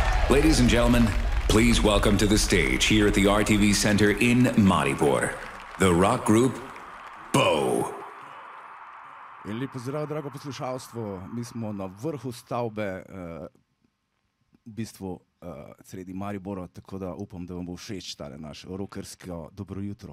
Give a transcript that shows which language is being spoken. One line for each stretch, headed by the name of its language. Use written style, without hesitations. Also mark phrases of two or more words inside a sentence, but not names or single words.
English: Ladies and gentlemen, please welcome to the stage here at the RTV Center in Maribor, the rock group Bo.
Slovenian: In lepo zdrav, drago poslušalstvo. Mi smo na vrhu stavbe, v bistvu sredi Maribora, tako da upam, da vam bo všeč tale naš rockersko dobro jutro.